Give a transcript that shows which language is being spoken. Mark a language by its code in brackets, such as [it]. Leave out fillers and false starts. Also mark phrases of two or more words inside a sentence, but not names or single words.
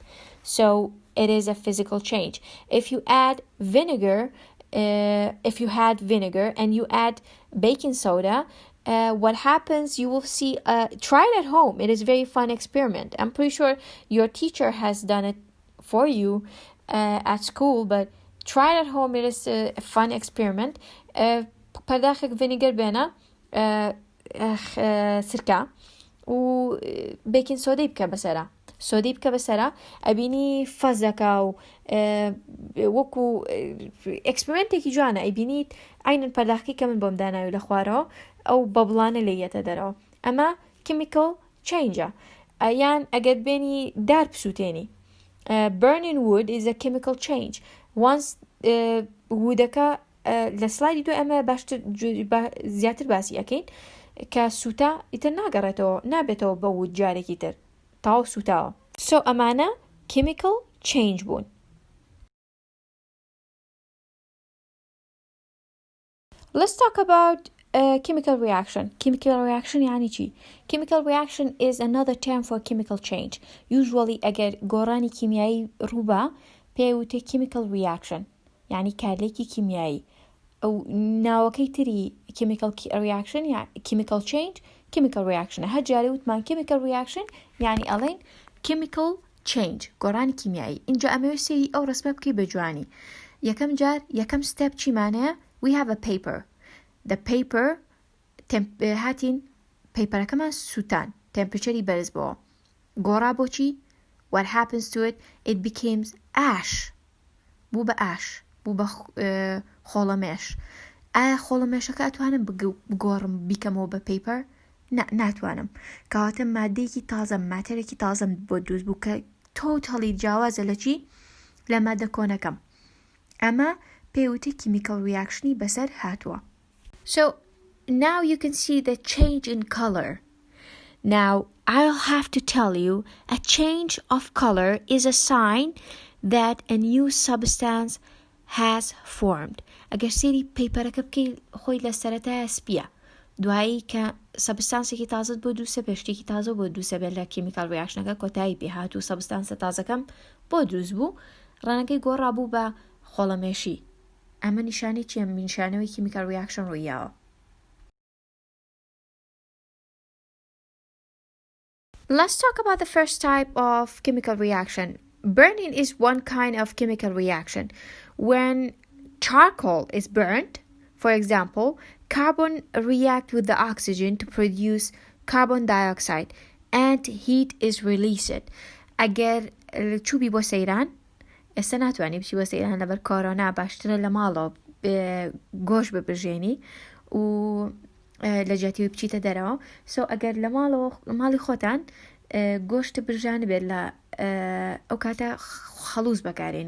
[en] So it is a physical change. If you add vinegar, and you add baking soda, what happens, you will see, try it at home. It is a very fun experiment. I'm pretty sure your teacher has done it for you at school, but try it at home. It is a fun experiment. [ckb] پەرداخێک vinegar بێنە، سرکە و [en] baking soda [ckb] بکە بەسەرە، سۆدەی بکە بەسەرە، ئەبینی فەزەکە و وەکو ئەکسپریمنتێکی جوانە، ئەیبینیت ئاینن پەرداخی کە من بۆم داناوی لە خوارەوە ئەو بەبڵانە لێیەتە دەرەوە. ئەمە [en] chemical change. [ckb] یان ئەگەر بێنی دار بسووتێنی، [en] burning wood is a chemical change. Once woodەکە [ckb] لە سلایدی دو ئەمە باشتر زیاتر باسی ئەەکەین کە سووتە ئیتر ناگەڕێتەوە، نابێتەوە بە وود جارێکی تر، تاو سووتاوە. So ئەمانە [en] chemical change [ckb] بوون. [en] Let's talk about chemical reaction. Chemical reaction [ckb] يعني چی؟ [en] Chemical reaction is another term for chemical change. [ckb] Usually ئەگەر گۆڕانی کیمیایی ڕووبە پێوتێ [en] chemical reaction، [ckb] يعني کارلێکی کیمیایی. ئەو ناوەکەی تری [en] chemical reaction [ckb] یا [en] chemical change chemical reaction. [ckb] هەر جارێ وتمان [en] chemical reaction [ckb] يعني ئەڵێن [en] chemical change، [ckb] گۆڕانی کیمیایی. اینجا ئەمەوێت سێری ئەو ڕسمە بکەی بە جوانی. یەکەم جار یەکەم step چیمانەیە؟ [en] We have a paper. The paper [ckb] هاتین paperەکەمان سووتان، temperatureی بەرز بۆ گۆڕا بۆچی؟ [en] What happens to it? It becomes ash. [ckb] بوو بە ash، بوو بە خۆڵەمێش. ئایا خۆڵەمێشەکە ئەتوانم بگۆڕم بیکەمەوە بە paper؟ ناتوانم، کەواتە مادەیەکی تازە، ماتێرێکی تازەم بۆ دروست بوو کە تۆتەڵی جیاوازە لە چی؟ لە مادە کۆنەکەم. ئەمە پێوتە [en] chemical reactionی [ckb] بەسەر هاتووە. [en] So now you can see the change in color. Now I'll have to tell you, a change of color is a sign that a new substance has formed. [ckb] ئەگەر سێری پەیپەرەکە بکەی خۆی لە سەرەتایە سپیە، دوایی کە سەبستانسێکی تازت بۆ دروستە پێشتێکی تازە بۆ دروستە بێت لە [en] chemical reaction [ckb] کۆتایی پێهات و سەبستانسە تازەکەم بۆ دروست بوو ڕەنەکەی گۆڕابوو بە خۆڵەمێشی ئەمە نیشانی چیە نیشانەوەی [en] chemical reaction [ckb] ڕوویاوە. [en] Let's talk about the first type of chemical reaction. Burning is one kind of chemical reaction. When charcoal is burned, for example, carbon react with the oxygen to produce carbon dioxide and heat is released. [ckb] ئەگەر چوبی بۆ سەیران ئێستا ناتوانانی بچی بۆ سەیران لەبەر کۆرۆنا باشترە لە ماڵەوە گۆش ببژێنی و لە جاتیوی بچیتە دەرەوە سو ئەگەر لە ماڵی خۆتان گۆشت برژان بێت لە ئەو کاتە خەڵوز بەکارێنی